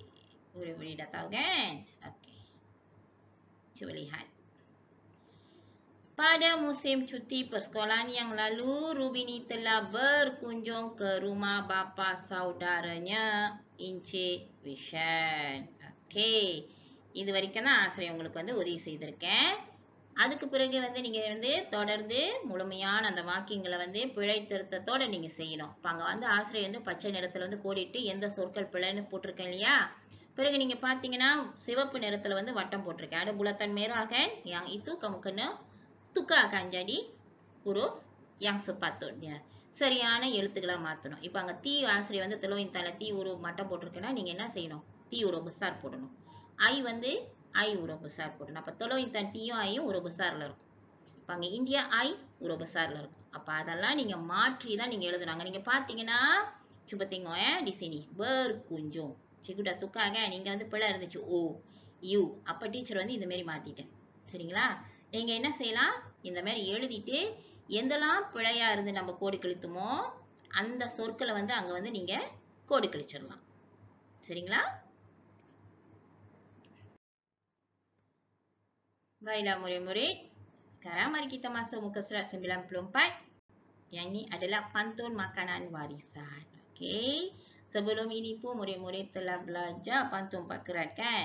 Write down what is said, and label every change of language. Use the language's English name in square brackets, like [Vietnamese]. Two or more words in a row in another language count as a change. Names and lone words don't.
[Malay] Murid-murid dah tahu kan? Okey. Cuba lihat. Pada musim cuti persekolahan yang lalu, Rubini telah berkunjung ke rumah bapa saudaranya, Encik Vishen. Okey. [Tamil] இது வரைக்கும் தான் ஆசிரியர் உங்களுக்கு உதவி செய்திருக்கேன். அதுக்கு பிறகு நீங்க தொடர்ந்து முழுமையான அந்த வாக்கியங்களை பிழை திருத்தத்தோட நீங்க செய்யணும். இப்ப அங்க ஆசிரியர் பச்சை நிறத்துல கோடிட்டு எந்த சொற்கள் பிழைன்னு போட்டிருக்கேன் இல்லையா? பிறகு நீங்க பாத்தீங்கன்னா சிவப்பு நிறத்துல வட்டம் போட்டிருக்கேன். [Malay] Ada bulatan merah kan? Yang itu kamu kena tukarkan jadi huruf yang sepatutnya. [Tamil] சரியான எழுத்துக்களா மாத்தணும். இப்ப அங்க தீ ஆசிரியர் teluk intan தீ huruf மட்டம் போட்டிருக்கேன்னா நீங்க என்ன செய்யணும்? தீ [Malay] huruf besar [Tamil] போடணும். I [Malay] huruf besar [Tamil] போடணும். அப்ப teluk intan T-யும் I-யும் [Malay] huruf besarல [Tamil] இருக்கும். அப்ப அங்க India I [Malay] huruf besarல [Tamil] இருக்கும். அப்ப அதெல்லாம் நீங்க மாற்றி தான் நீங்க எழுதணும். நீங்க பாத்தீங்கன்னா [Malay] cuba tengok di sini berkunjung. cikgu dah tukar kan? [Tamil] நீங்க பிழை இருந்துச்சு O U. அப்ப டீச்சர் இந்த மாதிரி மாத்திட்டேன். சரிங்களா? நீங்க என்ன செய்யலாம்? இந்த மாதிரி எழுதிட்டு எந்தெல்லாம் பிழையா இருந்து நம்ம கோடு கிழித்துமோ அந்த சொற்களை அங்க நீங்க கோடு கிழிச்சிடலாம். சரிங்களா? [Malay] Baiklah murid-murid. Sekarang mari kita masuk muka surat 94. Yang ini adalah pantun makanan warisan. Okey. Sebelum ini pun murid-murid telah belajar pantun 4 kerat kan?